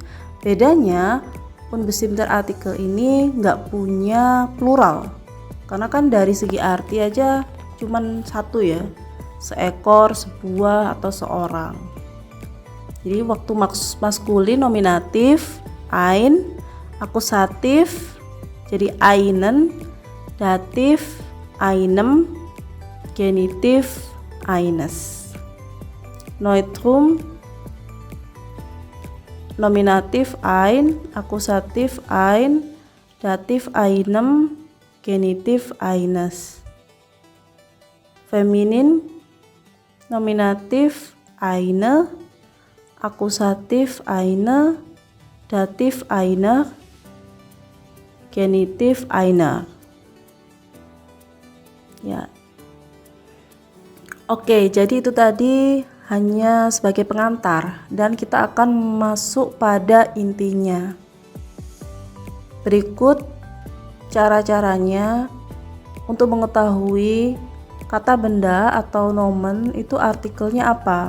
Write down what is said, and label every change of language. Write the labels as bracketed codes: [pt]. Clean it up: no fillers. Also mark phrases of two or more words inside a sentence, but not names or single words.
[id] Bedanya [de] unbestimmter artikel [id] ini nggak punya plural, karena kan dari segi arti aja cuman satu ya, seekor, sebuah, atau seorang. Jadi waktu maskulin nominatif ein, akusatif jadi einen, datif einem, genitif eines. Neutrum nominatif ein, akusatif ein, datif einem, genitif eines. Feminin nominatif eine, akusatif eine, datif einer, genitif einer. Ya. Oke, jadi itu tadi hanya sebagai pengantar dan kita akan masuk pada intinya. Berikut cara-caranya untuk mengetahui kata benda atau nomen itu artikelnya apa.